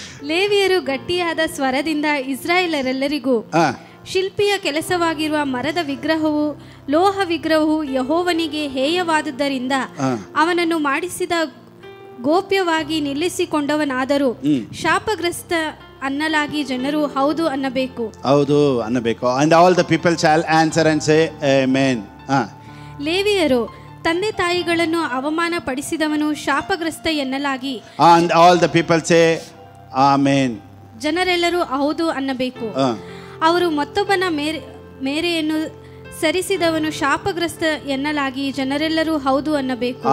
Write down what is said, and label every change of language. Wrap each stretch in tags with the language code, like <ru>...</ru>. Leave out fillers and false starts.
<kn>ಲೇವಿಯರು ಗಟ್ಟಿಯಾದ ಸ್ವರದಿಂದ ಇಸ್ರಾಯೇಲರೆಲ್ಲರಿಗೂ, ಶಿಲ್ಪಿಯ ಕೆಲಸವಾಗಿರುವ ಮರದ ವಿಗ್ರಹವು ಲೋಹ ವಿಗ್ರಹವು ಯೆಹೋವನಿಗೆ ಹೇಯವಾದುದರಿಂದ ಅವನನ್ನು ಮಾಡಿಸಿದ ಗೋಪ್ಯವಾಗಿ ನಿಲ್ಲಿಸಿಕೊಂಡವನಾದರೂ ಶಾಪಗ್ರಸ್ತ ಅನ್ನಲಾಗಿ ಜನರು ಹೌದು ಅನ್ನಬೇಕು. ಹೌದು ಅನ್ನಬೇಕು.</kn> <en>And all the people shall answer and say amen.</en> <kn>ಲೇವಿಯರು ತಂದೆ ತಾಯಿಗಳನ್ನು ಅವಮಾನ ಪಡಿಸಿದವನು ಶಾಪಗ್ರಸ್ತ ಎನ್ನಲಾಗಿ</kn> <en>and all the people say amen.</en> <kn>ಜನರೆಲ್ಲರೂ ಹೌದು ಅನ್ನಬೇಕು. ಅವರು ಮತ್ತೊಬ್ಬನ ಮೇರೆಯನ್ನು ಸರಿಸಿದವನು ಶಾಪಗ್ರಸ್ತ ಎನ್ನಲಾಗಿ ಜನರೆಲ್ಲರೂ ಹೌದು ಅನ್ನಬೇಕು.</kn>